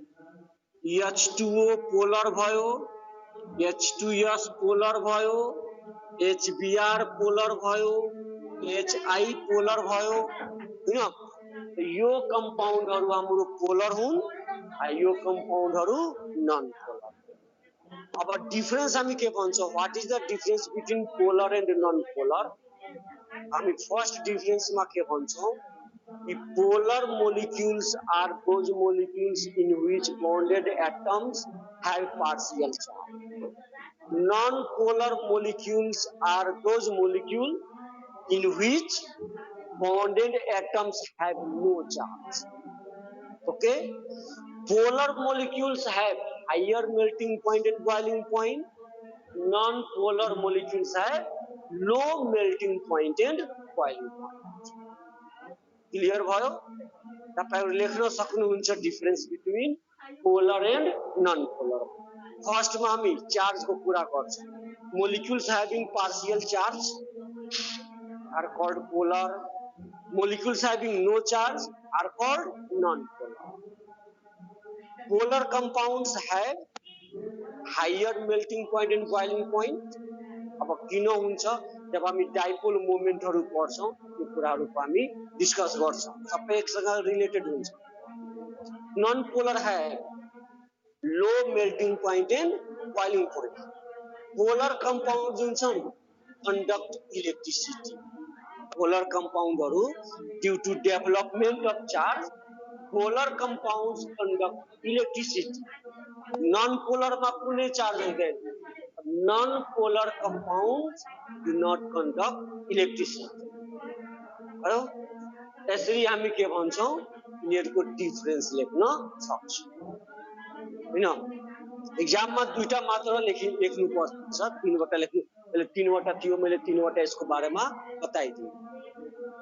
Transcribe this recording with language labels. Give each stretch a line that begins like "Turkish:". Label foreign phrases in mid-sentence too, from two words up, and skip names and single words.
Nepali: H2O पोलर भयो, H2S पोलर भयो, HBr पोलर भयो, HI पोलर भयो हैन। यो कम्पाउन्डहरु हाम्रो पोलर हुन्, यो कम्पाउन्डहरु
English: non polar.
Nepali: अब डिफरेन्स हामी के भन्छौं?
English: What is the difference between polar and non polar?
Nepali: हामी फर्स्ट डिफरेन्स मा के भन्छौं?
English: The polar molecules are those molecules in which bonded atoms have partial charge. Non-polar molecules are those molecules in which bonded atoms have no charge. Okay? Polar molecules have higher melting point and boiling point. Non-polar molecules have low melting point and boiling point.
Nepali: क्लियर भयो? तपाईहरु लेख्न सक्नुहुन्छ
English: difference between polar and non polar.
Nepali: फर्स्ट मा हामी चार्ज को कुरा गर्छौं।
English: Molecules having partial charge are called polar, molecules having no charge are called non polar. Polar compounds have higher melting point and boiling point.
Nepali: अब किन हुन्छ? जब हामी
English: dipole moments
Nepali: पढ्छौं यो कुराहरुको हामी डिस्कस गर्छौं, सबै एकसँग रिलेटेड हुन्छ।
English: Non polar have low melting point and boiling point. Polar compound
Nepali: जुन छन्
English: conduct electricity. Polar compounds due to development of charge, polar compounds conduct electricity. non polar
Nepali: मा कुनै चार्ज हुँदैन।
English: Non-polar compounds do not conduct electricity.
Nepali: हेलो, यसरी हामी के भन्छौं? यिनीहरुको डिफरेन्स लेख्न सक्छौं हैन। एक्जाममा दुईटा मात्र लेख्नु पर्छ, तीनवटा लेख्नु। अहिले तीनवटा थियो, मैले तीनवटा यसको बारेमा बताइदिए।